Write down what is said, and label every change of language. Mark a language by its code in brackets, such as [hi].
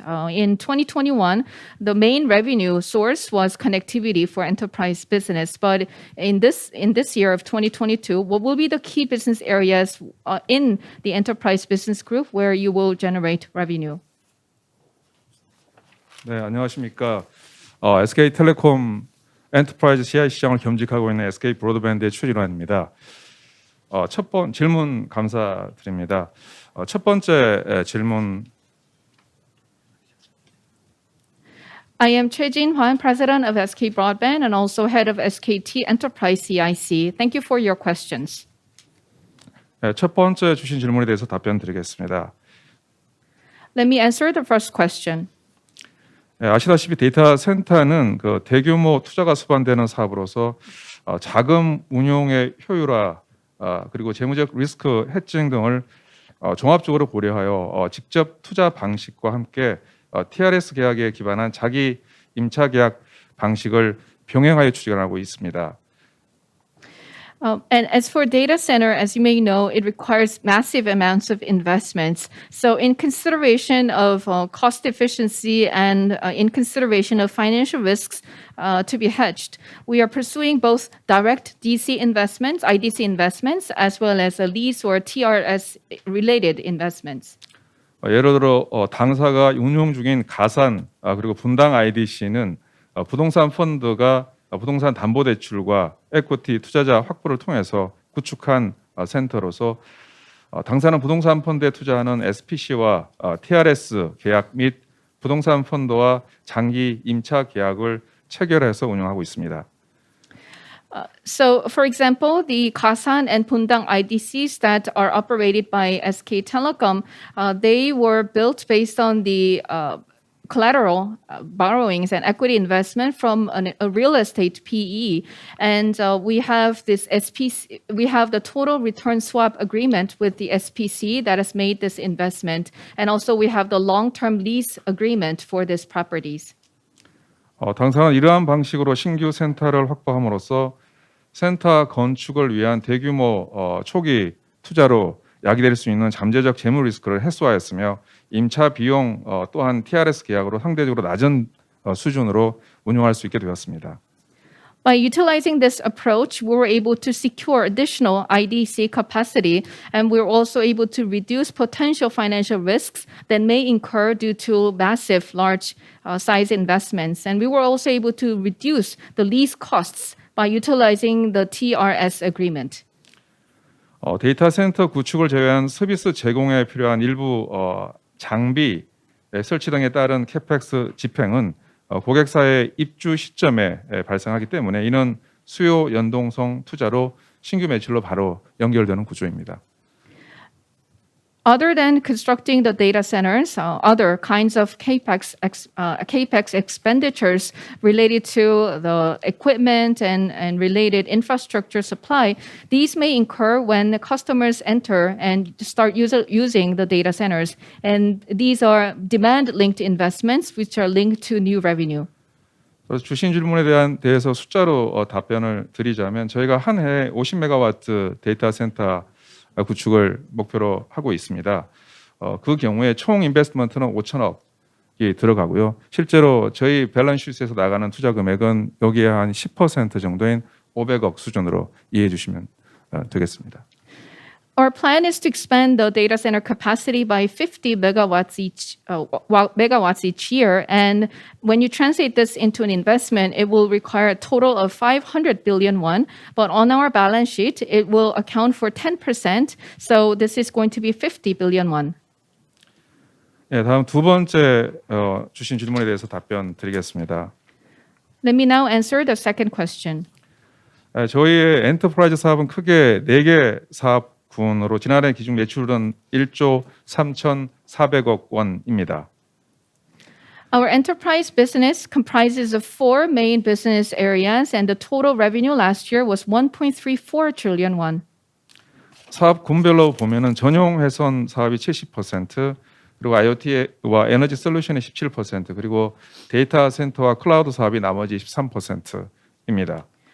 [en] In 2021, the main revenue source was connectivity for enterprise business. But in this year of 2022, what will be the key business areas in the enterprise business group where you will generate revenue? [ko] 네, 안녕하십니까. SK텔레콤 엔터프라이즈 CI 시장을 겸직하고 있는 SK 브로드밴드의 최진환입니다. 첫 번째 질문 감사드립니다. 첫 번째 질문. [en] I am Choi Jin-hwan, President of SK Broadband and also Head of SKT Enterprise CIC. Thank you for your questions. [ko] 네, 첫 번째 주신 질문에 대해서 답변 드리겠습니다. [en] Let me answer the first question. [ko] 네, 아시다시피 데이터 센터는 그 대규모 투자가 수반되는 사업으로서 자금 운용의 효율화 그리고 재무적 리스크 해칭 등을 종합적으로 고려하여 직접 투자 방식과 함께 TRS 계약에 기반한 자기 임차 계약 방식을 병행하여 추진하고 있습니다. [en] And as for data center, as you may know, it requires massive amounts of investments. So in consideration of cost efficiency and in consideration of financial risks to be hedged, we are pursuing both direct DC investments, IDC investments, as well as a lease or TRS related investments. [ko] 예를 들어 당사가 운용 중인 가산 그리고 분당 IDC는 부동산 펀드가 부동산 담보대출과 에코티 투자자 확보를 통해서 구축한 센터로서 당사는 부동산 펀드에 투자하는 SPC와 TRS 계약 및 부동산 펀드와 장기 임차 계약을 체결해서 운영하고 있습니다. [en] So, for example, the Kasan and Pundang IDCs that are operated by SK Telecom, they were built based on the collateral borrowings and equity investment from a real estate PE, and we have this SPC. We have the total return swap agreement with the SPC that has made this investment, and also we have the long-term lease agreement for these properties. [ko] 당사는 이러한 방식으로 신규 센터를 확보함으로써 센터 건축을 위한 대규모 초기 투자로 야기될 수 있는 잠재적 재무 리스크를 해소하였으며 임차 비용 또한 TRS 계약으로 상대적으로 낮은 수준으로 운용할 수 있게 되었습니다. [en] By utilizing this approach, we were able to secure additional IDC capacity, and we were also able to reduce potential financial risks that may incur due to massive, large size investments. And we were also able to reduce the lease costs by utilizing the TRS agreement. [ko] 데이터 센터 구축을 제외한 서비스 제공에 필요한 일부 장비 설치 등에 따른 캐펙스 집행은 고객사의 입주 시점에 발생하기 때문에 이는 수요 연동성 투자로 신규 매출로 바로 연결되는 구조입니다. [en] Other than constructing the data centers, other kinds of capex expenditures related to the equipment and related infrastructure supply, these may incur when the customers enter and start using the data centers. And these are demand-linked investments which are linked to new revenue. [ko] 그래서 주신 질문에 대해서 숫자로 답변을 드리자면 저희가 한 해 50메가와트 데이터 센터 구축을 목표로 하고 있습니다. 그 경우에 총 인베스트먼트는 5천억이 들어가고요. 실제로 저희 밸런스시트에서 나가는 투자 금액은 여기에 한 10% 정도인 500억 수준으로 이해해 주시면 되겠습니다. [en] Our plan is to expand the data center capacity by 50 megawatts each year. And when you translate this into an investment, it will require a total of 500 billion won. But on our balance sheet, it will account for 10%. So this is going to be 50 billion won. [ko] 네, 다음 두 번째 주신 질문에 대해서 답변 드리겠습니다. [en] Let me now answer the second question. [ko] 저희의 엔터프라이즈 사업은 크게 4개 사업 군으로 지난해 기준 매출은 1조 3,400억 원입니다. [en] Our enterprise business comprises of 4 main business areas, and the total revenue last year was 1.34 trillion won. [ko] 사업 군별로 보면은 전용 회선 사업이 70%, 그리고 IoT와 에너지 솔루션이 17%, 그리고 데이터 센터와 클라우드 사업이 나머지 13%입니다.